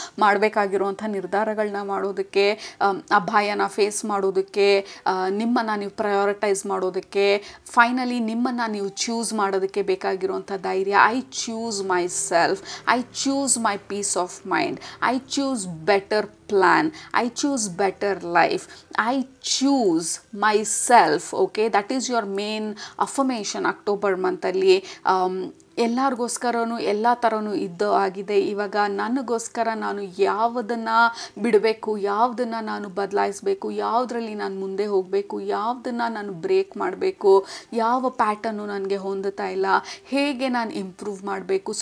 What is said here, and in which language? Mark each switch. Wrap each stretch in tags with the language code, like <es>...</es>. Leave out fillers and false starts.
<kn>ಮಾಡಬೇಕಾಗಿರುವಂಥ ನಿರ್ಧಾರಗಳನ್ನ ಮಾಡೋದಕ್ಕೆ, ಆ ಭಯನ ಫೇಸ್ ಮಾಡೋದಕ್ಕೆ, ನಿಮ್ಮನ್ನು ನೀವು ಪ್ರಯಾರಿಟೈಸ್ ಮಾಡೋದಕ್ಕೆ, ಫೈನಲಿ ನಿಮ್ಮನ್ನು ನೀವು ಚೂಸ್ ಮಾಡೋದಕ್ಕೆ ಬೇಕಾಗಿರುವಂಥ ಧೈರ್ಯ.</kn> <en>I choose my self, I choose my peace of mind, I choose better plan, I choose better life, I choose myself. Okay, that is your main affirmation October ಮಂತಲ್ಲಿ.</en> <kn>ಎಲ್ಲರಿಗೋಸ್ಕರನೂ ಎಲ್ಲ ಥರನೂ ಆಗಿದೆ. ಇವಾಗ ನನಗೋಸ್ಕರ ನಾನು ಯಾವುದನ್ನು ಬಿಡಬೇಕು, ಯಾವುದನ್ನು ನಾನು ಬದಲಾಯಿಸಬೇಕು, ಯಾವುದರಲ್ಲಿ ನಾನು ಮುಂದೆ ಹೋಗಬೇಕು, ಯಾವುದನ್ನು ನಾನು ಬ್ರೇಕ್ ಮಾಡಬೇಕು, ಯಾವ ಪ್ಯಾಟರ್ನು ನನಗೆ ಹೊಂದುತ್ತಾ ಇಲ್ಲ, ಹೇಗೆ ನಾನು ಇಂಪ್ರೂವ್ ಮಾಡಬೇಕು.</kn>